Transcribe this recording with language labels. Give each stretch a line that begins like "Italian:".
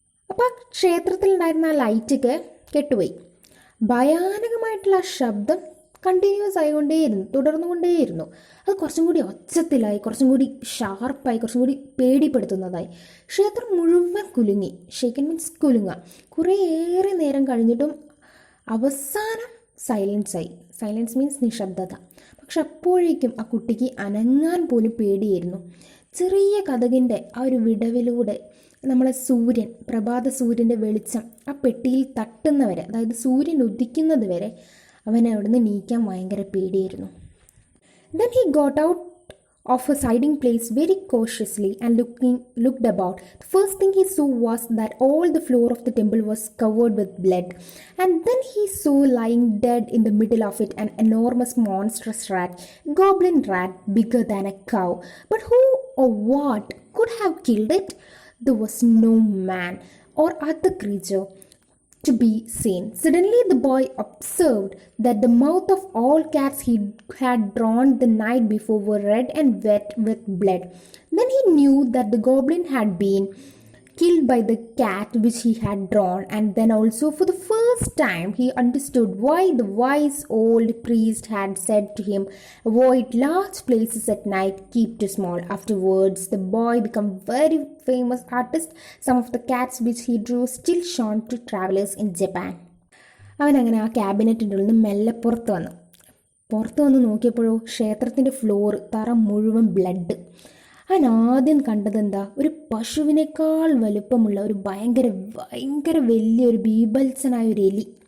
Malayalam: അപ്പോൾ ക്ഷേത്രത്തിലുണ്ടായിരുന്ന ആ ലൈറ്റൊക്കെ കെട്ടുപോയി. ഭയാനകമായിട്ടുള്ള ആ ശബ്ദം കണ്ടിന്യൂസ് ആയിക്കൊണ്ടേയിരുന്നു, തുടർന്നുകൊണ്ടേയിരുന്നു. അത് കുറച്ചും കൂടി ഒച്ചത്തിലായി, കുറച്ചും കൂടി ഷാർപ്പായി, കുറച്ചും കൂടി പേടിപ്പെടുത്തുന്നതായി. ക്ഷേത്രം മുഴുവൻ കുലുങ്ങി.
English: shaken means
Malayalam: കുലുങ്ങുക. കുറേയേറെ നേരം കഴിഞ്ഞിട്ടും അവസാനം സൈലൻസായി.
English: silence means
Malayalam: നിശബ്ദത. പക്ഷെ അപ്പോഴേക്കും ആ കുട്ടിക്ക് അനങ്ങാൻ പോലും പേടിയായിരുന്നു. ചെറിയ കതകിൻ്റെ ആ ഒരു വിടവിലൂടെ നമ്മളെ സൂര്യൻ, പ്രഭാത സൂര്യൻ്റെ വെളിച്ചം ആ പെട്ടിയിൽ തട്ടുന്നവരെ, അതായത് സൂര്യൻ ഉദിക്കുന്നത് വരെ അവനെ അവിടുന്ന് നീക്കാൻ ഭയങ്കര പേടിയായിരുന്നു.
English: Then he got out of his hiding place very cautiously and looked about. The first thing he saw was that all the floor of the temple was covered with blood. And then he saw lying dead in the middle of it an enormous monstrous rat, a goblin rat bigger than a cow. But who or what could have killed it? There was no man or other creature to be seen. Suddenly the boy observed that the mouth of all cats he had drawn the night before were red and wet with blood. Then he knew that the goblin had been killed by the cat which he had drawn, and then also for the first time he understood why the wise old priest had said to him, avoid large places at night, keep to small. Afterwards the boy became very famous artist. Some of the cats which he drew still shown to travelers in Japan.
Malayalam: അവനങ്ങനെ ആ ക്യാബിനറ്റിൻ്റെ ഉള്ളിൽ നിന്ന് മെല്ലെ പുറത്ത് വന്ന് നോക്കിയപ്പോഴോ ക്ഷേത്രത്തിൻ്റെ തറ മുഴുവൻ ബ്ലഡ്. അവൻ ആദ്യം കണ്ടതെന്താ, ഒരു പശുവിനേക്കാൾ വലുപ്പമുള്ള ഒരു ഭയങ്കര വലിയൊരു ബീഭത്സനായ ഒരു എലി.